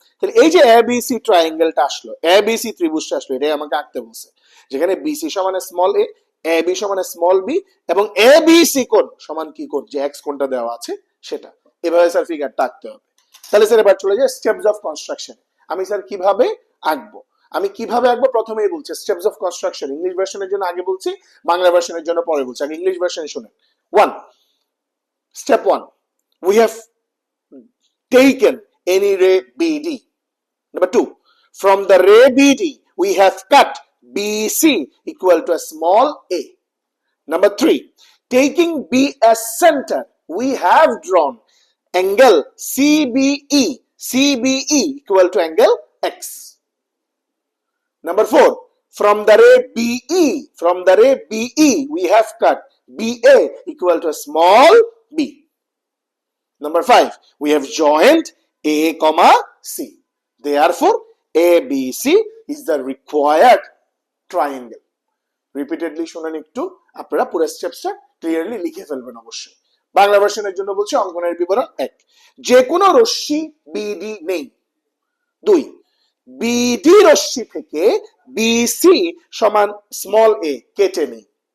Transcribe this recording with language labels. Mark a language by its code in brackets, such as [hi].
[bn] তাহলে এই যে এ বি সি ট্রায়াঙ্গেলটা আসলো, এ বি সি ত্রিভুজটা আসলো, এটাই আমাকে আঁকতে বলছে, যেখানে বিসি সমান স্মল এ বি সমান স্মল বি, এবং এ বি সি কোণ সমান কি কোণ, যে এক্স কোণটা দেওয়া আছে সেটা। এভাবে স্যার ফিগারটা আঁকতে হবে। তাহলে স্যার এবার চলে যায় স্টেপস অফ কনস্ট্রাকশন। আমি স্যার কিভাবে আঁকবো, আমি কিভাবে আঁকবো প্রথমেই বলছি স্টেপস অফ কনস্ট্রাকশন। ইংলিশ ভার্সনের জন্য আগে বলছি, বাংলা ভার্সনের জন্য পরে বলছি। আগে ইংলিশ ভার্সনে শুনেন। [en] Step 1, we have taken any ray BD. Number 2, from the ray BD, we have cut BC equal to a small a. Number 3, taking B as center, we have drawn angle CBE equal to angle X. Number 4, from the ray BE, we have cut BA equal to a small b. Number 5, we have joined A, C. Therefore, ABC is the required triangle. [bn] Repeatedly শুনেন একটু, আপনারা পুরো স্টেপসটা clearly লিখে ফেলবেন অবশ্যই। বাংলা ভার্সনের জন্য বলছি অঙ্কনের বিবরণ 1, যে কোনো রশ্মি বিডি নেই। 2, বিডি রশ্মি থেকে বিসি সমান স্মল এ কেটে নেই।